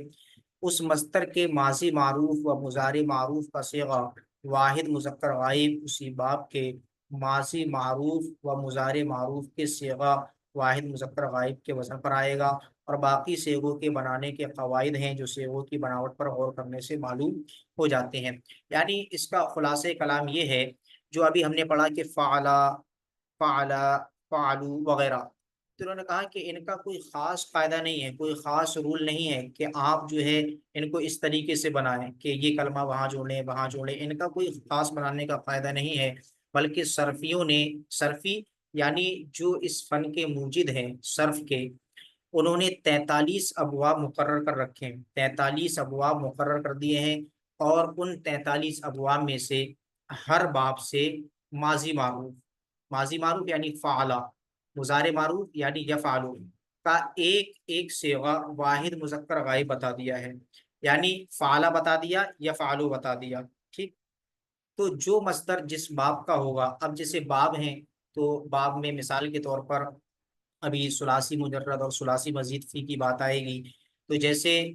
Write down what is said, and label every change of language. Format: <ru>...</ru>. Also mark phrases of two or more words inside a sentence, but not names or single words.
<ur>اس مصدر کے ماضی معروف و مضارع معروف کا صیغہ واحد مذکر غائب اسی باب کے ماضی معروف و مضارع معروف کے صیغہ واحد مذکر غائب کے وزن پر آئے گا، اور باقی صیغوں کے بنانے کے قواعد ہیں جو صیغوں کی بناوٹ پر غور کرنے سے معلوم ہو جاتے ہیں۔ یعنی اس کا خلاصہ کلام یہ ہے جو ابھی ہم نے پڑھا کہ فعلا، فعلا، فعلو وغیرہ، تو انہوں نے کہا کہ ان کا کوئی خاص قاعدہ نہیں ہے، کوئی خاص رول نہیں ہے کہ آپ جو ہے ان کو اس طریقے سے بنائیں کہ یہ کلمہ وہاں جوڑیں وہاں جوڑیں، ان کا کوئی خاص بنانے کا قاعدہ نہیں ہے، بلکہ صرفیوں نے، صرفی یعنی جو اس فن کے موجد ہیں صرف کے، انہوں نے 43 ابواب مقرر کر رکھے ہیں، 43 ابواب مقرر کر دیے ہیں، اور ان 43 ابواب میں سے ہر باب سے ماضی معروف، ماضی معروف یعنی فعلا، مضارع معروف یعنی یفعلو کا ایک ایک صیغہ واحد مذکر غائب بتا دیا ہے، یعنی فعلا بتا دیا، یفعلو بتا دیا، ٹھیک۔ تو جو مصدر جس باب کا ہوگا، اب جیسے باب ہیں تو باب میں مثال کے طور پر ابھی ثلاثی مجرد اور ثلاثی مزید فی کی بات آئے گی، تو جیسے</ur>